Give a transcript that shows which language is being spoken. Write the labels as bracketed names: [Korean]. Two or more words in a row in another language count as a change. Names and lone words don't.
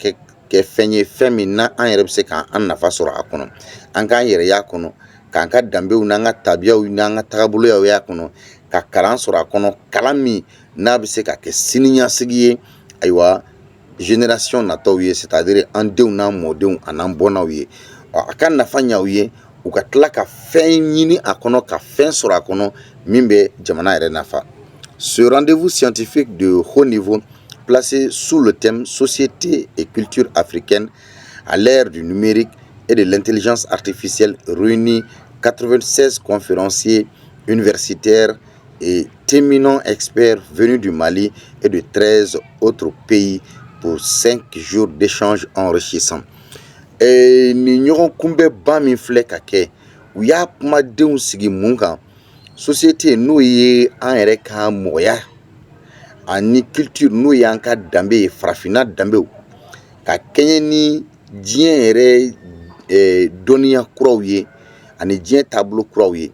[Bambara] kɛ fɛn ye, fɛn min na an yɛrɛ bɛ se k'an nafa sɔrɔ a kɔnɔ, an k'an yɛrɛ y'a kɔnɔ, k'an ka danbew n'an ka tabiyaw n'an ka tagaboloyaw y'a kɔnɔ, ka kalan sɔrɔ a kɔnɔ, kalan min n'a bɛ se ka kɛ siniɲɛsigi ye, ayiwa génération nataw ye, c'est-à-dire an denw n'an mɔdenw an'an bɔnnaw ye, a ka nafa ɲɛ u ye, u ka tila ka fɛn ɲini a kɔnɔ, ka fɛn sɔrɔ a kɔnɔ min bɛ jamana yɛrɛ nafa. [French] Ce rendez-vous scientifique de haut niveau placé sous le thème Société et culture africaine à l'ère du numérique et de l'intelligence artificielle réunit 96 conférenciers universitaires et éminents experts venus du Mali et de 13 autres pays pour 5 jours d'échanges enrichissants. [Bambara] Ni ɲɔgɔn kunbɛ ba min filɛ ka kɛ, u y'a kumadenw sigi mun kan, société n'o ye an yɛrɛ ka mɔgɔya ani culture n'o ye an ka danbe ye, farafinna danbew, ka kɛɲɛ ni diɲɛ yɛrɛ dɔnniya kuraw ye ani diɲɛ taabolo kuraw ye.